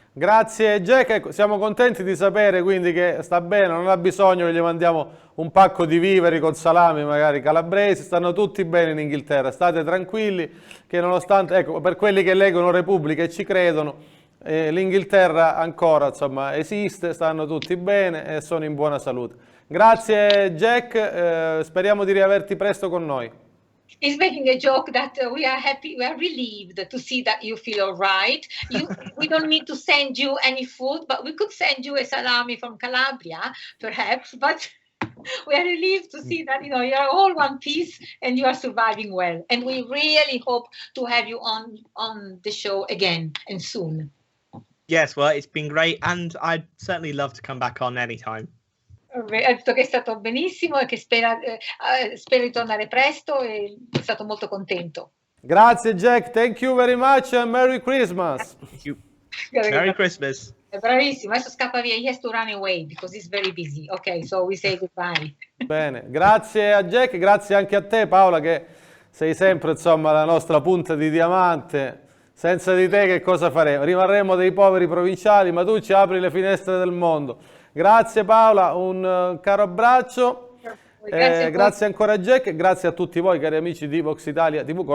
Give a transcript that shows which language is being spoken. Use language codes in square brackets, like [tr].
[it] Grazie Jack, ecco, siamo contenti di sapere quindi che sta bene, non ha bisogno che gli mandiamo un pacco di viveri con salami magari calabresi, stanno tutti bene in Inghilterra, state tranquilli che nonostante, ecco, per quelli che leggono Repubblica e ci credono, l'Inghilterra ancora insomma esiste, stanno tutti bene e sono in buona salute. Grazie Jack, speriamo di riaverti presto con noi. [en] He's making a joke that we are happy, we are relieved to see that you feel all right. We don't need to send you any food, but we could send you a salami from Calabria, perhaps. But we are relieved to see that you are all one piece and you are surviving well. And we really hope to have you on the show again and soon. Yes, well, it's been great, and I'd certainly love to come back on anytime. [it] Ha detto che è stato benissimo e che spera di tornare presto e è stato molto contento. Grazie Jack, [en] thank you very much and Merry Christmas. Thank you. Merry Christmas. [it] È bravissimo, adesso scappa via, [en] he has to run away because he's very busy. Ok, so we say goodbye. [it] Bene, grazie a Jack, grazie anche a te Paola che sei sempre insomma la nostra punta di diamante. Senza di te che cosa faremo? Rimarremo dei poveri provinciali, ma tu ci apri le finestre del mondo. Grazie Paola, un caro abbraccio, grazie ancora a Jack e grazie a tutti voi cari amici di Vox Italia TV.